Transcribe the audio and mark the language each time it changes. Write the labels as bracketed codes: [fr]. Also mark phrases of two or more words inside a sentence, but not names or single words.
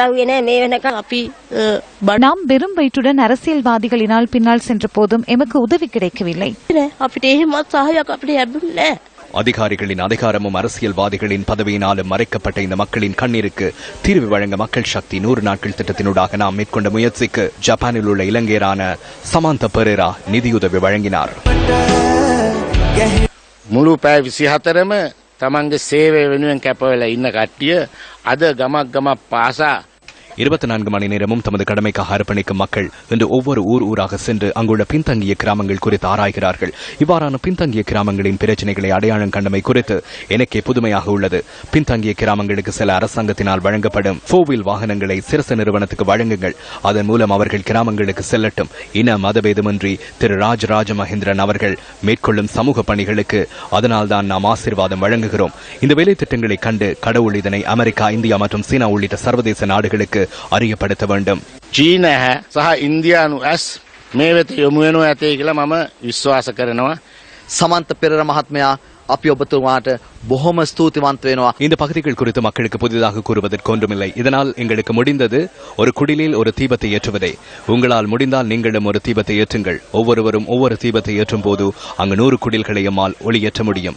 [ta] நாம் வெறும் வயிற்றுடன் அரசியல்வாதிகளினால் பின்னால் சென்ற போதும் எமக்கு உதவி கிடைக்கவில்லை. அதிகாரிகளின் அதிகாரமும் அரசியல்வாதிகளின் பதவியினாலும் மறைக்கப்பட்ட இந்த மக்களின் கண்ணீருக்கு தீர்வு வழங்க மக்கள் சக்தி 100 நாட்கள் திட்டத்தினூடாக நாம் மேற்கொண்ட முயற்சிக்கு ஜப்பானில் உள்ள இலங்கையரான சமாந்த பெரேரா நிதியுதவி வழங்கினார். [si] මුළු පැය 24ම තමන්ගේ සේවය වෙනුවෙන් කැපවෙලා ඉන්න කට්ටිය අද ගමක් ගමක් පාසා [ta] 24 மணி நேரமும் தமது கடமைக்காக அர்ப்பணிக்கும் மக்கள் இன்று ஒவ்வொரு ஊராக சென்று அங்குள்ள பின்தங்கிய கிராமங்கள் குறித்து ஆராய்கிறார்கள். இவ்வாறான பின்தங்கிய கிராமங்களின் பிரச்சனைகளை அடையாளம் கண்டமை குறித்து எனக்கே புதுமையாக உள்ளது. பின்தங்கிய கிராமங்களுக்கு சில அரசாங்கத்தினால் வழங்கப்படும் 4-wheel வாகனங்களை சிரச நிறுவனத்துக்கு வழங்குங்கள். அதன் மூலம் அவர்கள் கிராமங்களுக்கு செல்லட்டும். இன மதபேதமின்றி திரு ராஜராஜ மகேந்திரன் அவர்கள் மேற்கொள்ளும் சமூக பணிகளுக்கு அதனால்தான் நாம் ஆசீர்வாதம் வழங்குகிறோம். இந்த வேலை திட்டங்களை கண்டு கடவுள் இதனை அமெரிக்கா, இந்தியா மற்றும் சீனா உள்ளிட்ட சர்வதேச நாடுகளுக்கு அறியப்படுத்த வேண்டும். [si] චීන සහ ඉන්දියානු ඇස් මේ වෙත යොමු වෙනවා ඇතේ කියලා මම විශ්වාස කරනවා. සමන්ත පෙරේරා මහත්මයා අපි ඔබතුමාට බොහොම ස්තුතිවන්ත වෙනවා. [ta] இந்த பகுதிகள் குறித்து மக்களுக்கு புதிதாக கூறுவதற்கு ஒன்றுமில்லை. இதனால் எங்களுக்கு முடிந்தது ஒரு குடிலில் ஒரு தீபத்தை ஏற்றுவதே. உங்களால் முடிந்தால் நீங்களும் ஒரு தீபத்தை ஏற்றுங்கள். ஒவ்வொருவரும் ஒவ்வொரு தீபத்தை ஏற்றும் போது அங்கு 100 குடில்களை எம்மால் ஒளியேற்ற முடியும்.